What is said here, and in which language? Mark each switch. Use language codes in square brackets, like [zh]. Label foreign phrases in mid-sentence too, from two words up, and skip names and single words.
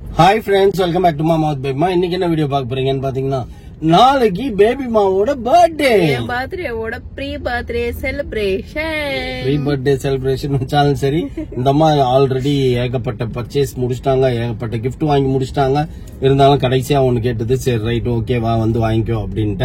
[en] Hi friends, welcome back to Mama with Baby Ma. [ta] இன்னைக்கு என்ன வீடியோ பார்க்க போறீங்கன்னு பாத்தீங்கன்னா, நாளைக்கு பேபி மாவோட பர்த்டே. என் பர்த்டேவோட [en] pre birthday celebration [ta] வச்சாலும் சரி, இந்த அம்மா ஆல்ரெடி ஏகப்பட்ட பர்ச்சேஸ் முடிச்சிட்டாங்க, ஏகப்பட்ட கிஃப்ட் வாங்கி முடிச்சிட்டாங்க. இருந்தாலும் கடைசியா ஒன்னு கேட்டது, சரி [en] right okay [ta] வா வந்து வாங்கிக்கோ அப்படின்ட்டு.